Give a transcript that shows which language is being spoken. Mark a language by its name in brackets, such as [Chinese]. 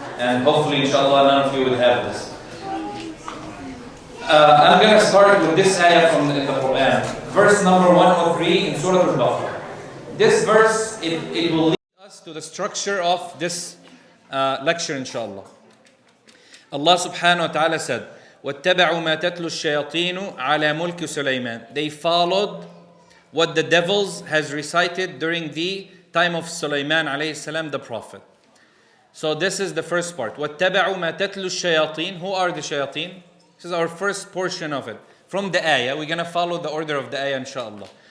[English] And hopefully, inshallah, none of you will have this. I'm going to start with this ayah from the Quran. Verse number 103 in Surah Al-Baqarah. This verse, it will lead us to the structure of this lecture, inshallah. Allah subhanahu wa ta'ala said, [Arabic] وَاتَّبَعُوا مَا تَتْلُو الشَّيَاطِينُ عَلَى مُلْكِ سُلَيْمَانَ. [English] They followed what the devils has recited during the time of Sulaiman alayhi salam, the prophet. So this is the first part. [Arabic] وَاتَّبَعُوا مَا تَتْلُو الشَّيَاطِينَ. [English] Who are the shayateen? This is our first portion of it. From the ayah, we're going to follow the order of the ayah, inshallah.